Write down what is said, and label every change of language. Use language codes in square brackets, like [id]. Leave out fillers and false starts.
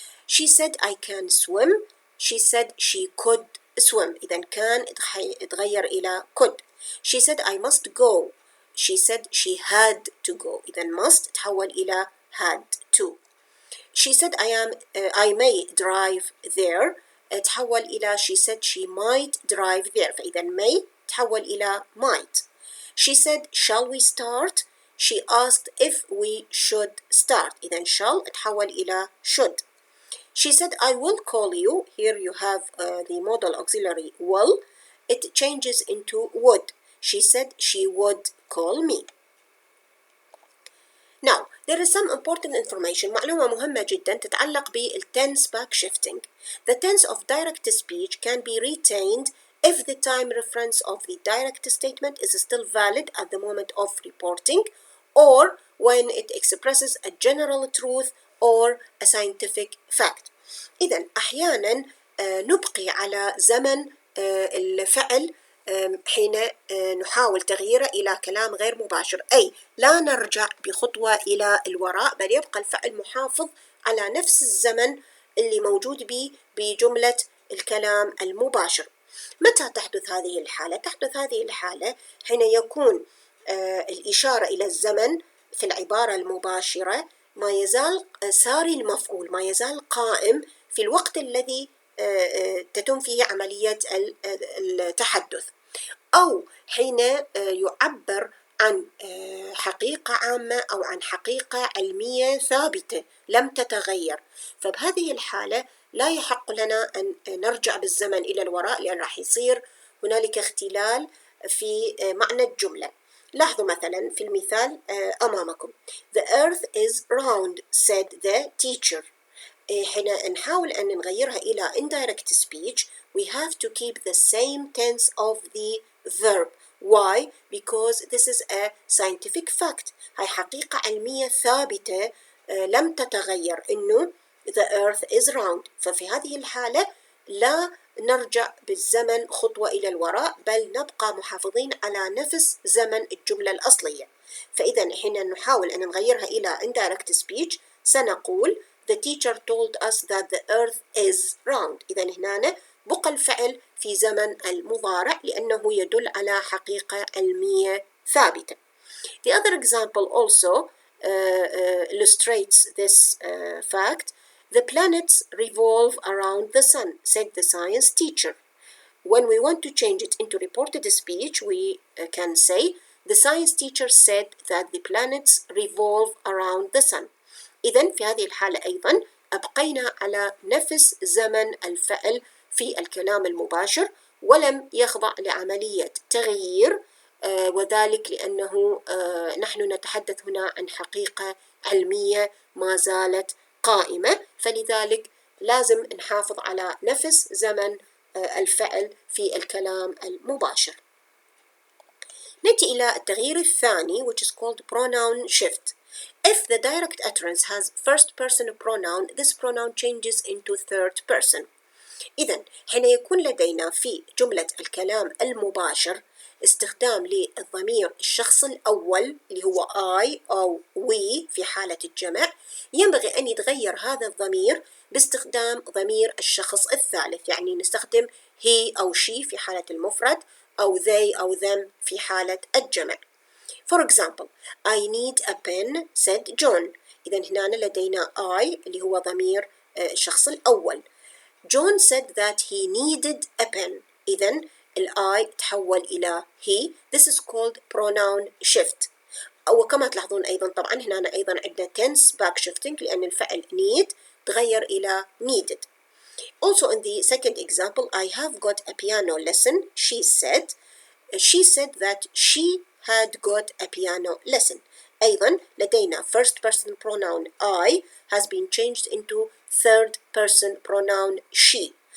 [en] She said I can swim. She said she could swim. [ar] إذا كان يتغير إلى could. [en] She said I must go. She said she had to go. [ar] إذا [en] must [ar] تحول إلى [en] had to. She said I may drive there. [ar] تحول إلى [en] she said she might drive there. [ar] فإذا may تحول إلى might. [en] She said shall we start? She asked if we should start. [ar] إذا shall تحول إلى should. [en] She said I will call you. Here you have the modal auxiliary will. It changes into would. She said she would call me. Now, there is some important information, [ar] معلومة مهمة جدا تتعلق [en] بالtense backshifting. The tense of direct speech can be retained if the time reference of the direct statement is still valid at the moment of reporting, or when it expresses a general truth or a scientific fact. [ar] إذن أحيانا نبقي على زمن الفعل حين نحاول تغييره إلى كلام غير مباشر، أي لا نرجع بخطوة إلى الوراء، بل يبقى الفعل محافظ على نفس الزمن اللي موجود به بجملة الكلام المباشر. متى تحدث هذه الحالة؟ تحدث هذه الحالة حين يكون الإشارة إلى الزمن في العبارة المباشرة ما يزال ساري المفعول، ما يزال قائم في الوقت الذي تتم فيه عملية التحدث، أو حين يعبر عن حقيقة عامة أو عن حقيقة علمية ثابتة لم تتغير. فبهذه الحالة لا يحق لنا أن نرجع بالزمن إلى الوراء، لأن راح يصير هنالك اختلال في معنى الجملة. لاحظوا مثلا في المثال أمامكم [en] The earth is round said the teacher. [ar] حين نحاول أن نغيرها إلى [en] indirect speech we have to keep the same tense of the verb. Why? Because this is a scientific fact. [ar] هاي حقيقة علمية ثابتة لم تتغير، إنه [en] the earth is round. [ar] ففي هذه الحالة لا نرجع بالزمن خطوة إلى الوراء، بل نبقى محافظين على نفس زمن الجملة الأصلية. فإذا حين نحاول أن نغيرها إلى [en] indirect speech [ar] سنقول [en] The teacher told us that the earth is round. [ar] إذا هنا بقى الفعل في زمن المضارع لأنه يدل على حقيقة علمية ثابتة. [en] The other example also illustrates this fact. The planets revolve around the sun, said the science teacher. When we want to change it into reported speech, we can say the science teacher said that the planets revolve around the sun. [ar] إذن في هذه الحالة أيضا أبقينا على نفس زمن الفعل في الكلام المباشر ولم يخضع لعملية تغيير، وذلك لأنه نحن نتحدث هنا عن حقيقة علمية ما زالت قائمة، فلذلك لازم نحافظ على نفس زمن الفعل في الكلام المباشر. نأتي إلى التغيير الثاني [en] which is called pronoun shift. If the direct utterance has first person pronoun, this pronoun changes into third person. [ar] إذا حين يكون لدينا في جملة الكلام المباشر استخدام للضمير الشخص الأول اللي هو I أو we في حالة الجمع، ينبغي أن يتغير هذا الضمير باستخدام ضمير الشخص الثالث، يعني نستخدم he أو she في حالة المفرد أو they أو them في حالة الجمع. [en] For example, I need a pen said John. [ar] إذا هنا لدينا I اللي هو ضمير الشخص الأول. [en] John said that he needed a pen. [ar] إذا I تحول إلى he. [en] This is called pronoun shift. [ar] وكما تلاحظون أيضا طبعا هنا أيضا عندنا tense backshifting لأن الفعل need تغير إلى needed. [en] Also in the second example, I have got a piano lesson, she said. She said that she had got a piano lesson. [ar] أيضا لدينا [en] first person pronoun I has been changed into third person pronoun she.